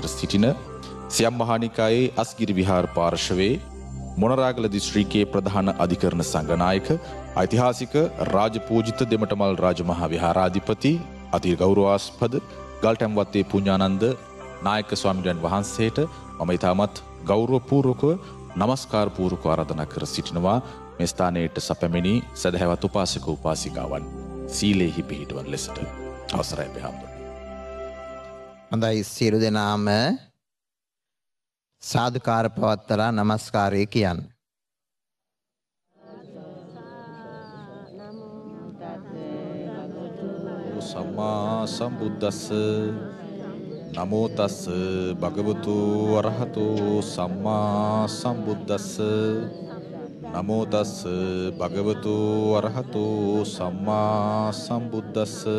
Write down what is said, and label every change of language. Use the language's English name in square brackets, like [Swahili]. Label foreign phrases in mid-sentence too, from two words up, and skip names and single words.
[Sinhala] සිටින සියම් මහානිකායේ අස්ගිරි විහාර පාර්ශවයේ මොණරාගල දිස්ත්‍රික්කයේ ප්‍රධාන අධිකරණ සංඝනායක ඓතිහාසික රාජපූජිත දෙමටමල් රාජමහා විහාරාධිපති අති ගෞරවාස්පද ගල්ටැම්වත්තේ පුඤ්ඤානන්ද නායක ස්වාමීන් වහන්සේට මම ඉතාමත් ගෞරවපූර්වකව නමස්කාර පූර්වක ආරාධනා කර සිටිනවා මේ ස්ථානයට සැපැමිණි සදහැවත් උපාසක උපාසිකාවන් සීලෙහි පිහිටවන ලෙසට. අවසරයි බෙහම්දුනි. හොඳයි, සියලු දෙනාම සාදුකාර පවත්තලා නමස්කාරය කියන්න. [Pali] සම්මා සම්බුද්දස්ස නමෝ තස්ස භගවතු අරහතු සම්මා සම්බුද්දස්ස නමෝ තස්ස භගවතු අරහතු සම්මා සම්බුද්දස්ස.